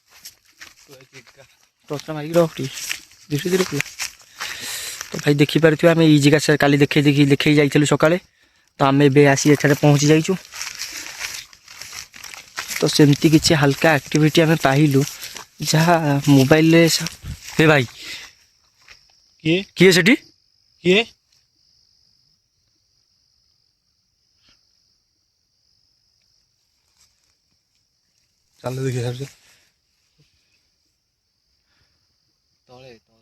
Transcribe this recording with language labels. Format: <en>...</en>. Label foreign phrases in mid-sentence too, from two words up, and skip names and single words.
<or>ଟର୍ଚ୍ଚ ମାରିକି ରଖ ଧୀରେ ଧୀରେ ଖୋଲା ତ ଭାଇ ଦେଖିପାରୁଥିବେ ଆମେ ଏଇ ଜାଗା କାଲି ଦେଖେଇ ଯାଇଥିଲୁ ସକାଳେ ତ ଆମେ ଏବେ ଆସି ଏଠାରେ ପହଞ୍ଚି ଯାଇଛୁ ତ ସେମିତି କିଛି ହାଲକା ଆକ୍ଟିଭିଟି ଆମେ ପାଇଲୁ ଯାହା ମୋବାଇଲରେ ହେ ଭାଇ କିଏ ସେଠି କିଏ</or> <hi>चल देखिए सर</hi> <or>ତଳେ</or>